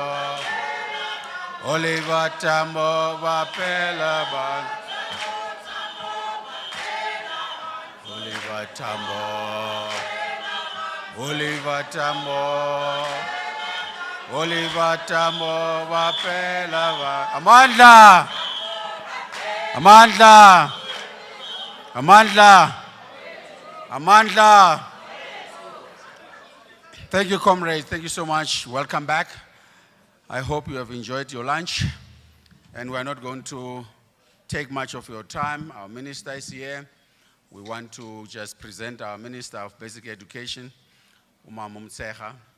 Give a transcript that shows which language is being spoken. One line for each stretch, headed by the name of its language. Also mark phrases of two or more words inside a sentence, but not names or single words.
English: Oliver Tambo Bapela Ban. Oliver Tambo. Oliver Tambo. Oliver Tambo Bapela Ban.
Zulu: Amandla. Amandla. Amandla. Amandla.
English: Thank you, comrades. Thank you so much. Welcome back. I hope you have enjoyed your lunch. And we're not going to take much of your time. Our minister is here. We want to just present our Minister of Basic Education, Umama Mtseha.